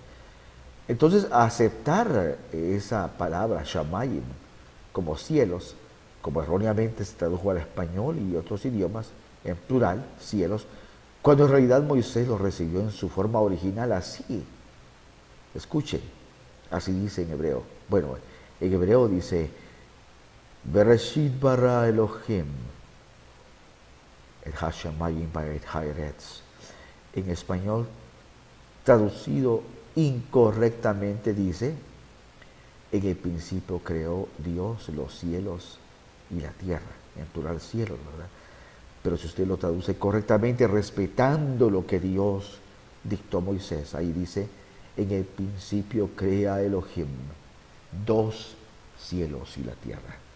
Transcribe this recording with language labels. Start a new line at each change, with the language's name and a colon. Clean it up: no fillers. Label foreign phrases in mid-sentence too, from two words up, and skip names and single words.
Spanish: Entonces, aceptar esa palabra, Shamayim, como cielos, como erróneamente se tradujo al español y otros idiomas, en plural, cielos, cuando en realidad Moisés lo recibió en su forma original así. Escuchen, así dice en hebreo. Bueno, en hebreo dice,
Hebrew: בראשית ברא אלהים, את השמים ואת הארץ.
Spanish: En español, traducido incorrectamente, dice, en el principio creó Dios los cielos y la tierra, en plural cielos, ¿verdad? Pero si usted lo traduce correctamente, respetando lo que Dios dictó a Moisés, ahí dice, en el principio crea Elohim 2 cielos y la tierra.